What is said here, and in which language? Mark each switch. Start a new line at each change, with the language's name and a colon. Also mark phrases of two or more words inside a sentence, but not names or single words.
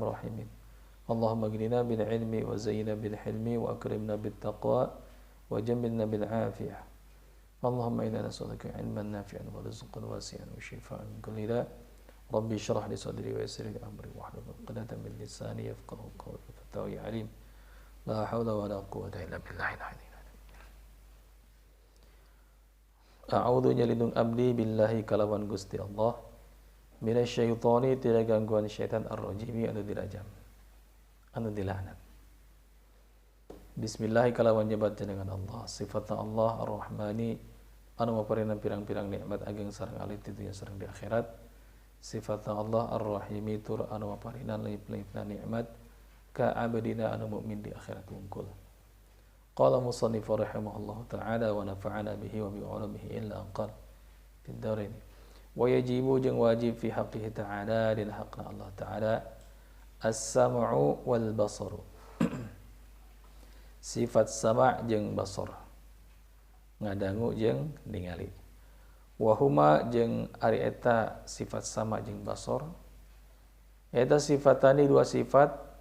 Arabic: الراحمين اللهم اغننا بالعلم وزينا بالحلم وأكرمنا بالتقوى وجملنا بالعافية اللهم إنا نسألك علما نافعا ورزقا واسعا وشفاء من كل داء ربي اشرح لي صدري ويسر لي أمري واحلل عقدة من لساني يفقهوا قولي فتاوي عليم لا حول ولا قوة إلا بالله العلي العظيم
Sundanese: أعوذ nyelindung abdi billahi kalawan Gusti Allah minasyaitani tina gangguan syaitan ar-rajimi anu dirajam anu dilaknat. Bismillah kalawan nyebat dengan Allah sifatna Allah ar-Rahmani anu maparinna pirang-pirang nikmat ageng sareng alit di dunia sareng di akhirat. Sifatna Allah ar-Rahimi tur anu maparinna leip-leipna nikmat ka abdina anu mukmin di akhirat wungkul.
Arabic: قال المصنف رحمه الله تعالى ونفعنا به وبعلومه إلا أنقل في الدارين. ويجب
Sundanese: jeung wajib
Arabic: في حقه تعالى
Sundanese: dina haqqna Allah ta'ala
Arabic: السمع والبصر
Sundanese: sifat sama' jeung basar ngadangu jeung ningali wahuma jeung ari eta sifat sama' jeung basar eta sifatani dua sifat